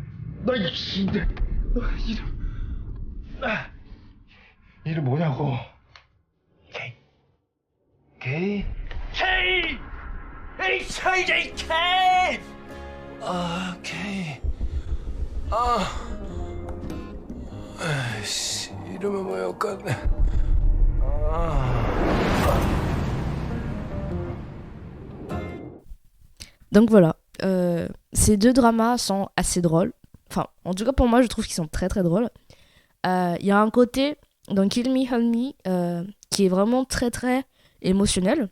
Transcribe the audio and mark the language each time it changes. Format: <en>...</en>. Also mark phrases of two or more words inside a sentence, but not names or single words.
<ko>너 이름 뭐냐고? 게이? K! H-I-J-K! K. 아이씨, 이름은 뭐였겠네.</ko> <fr>Donc voilà, ces 2 dramas sont assez drôles. Enfin, en tout cas pour moi, je trouve qu'ils sont très très drôles. Il y a un côté dans</fr> <en>Kill Me, Help Me</en> <fr>qui est vraiment très très émotionnel.</fr>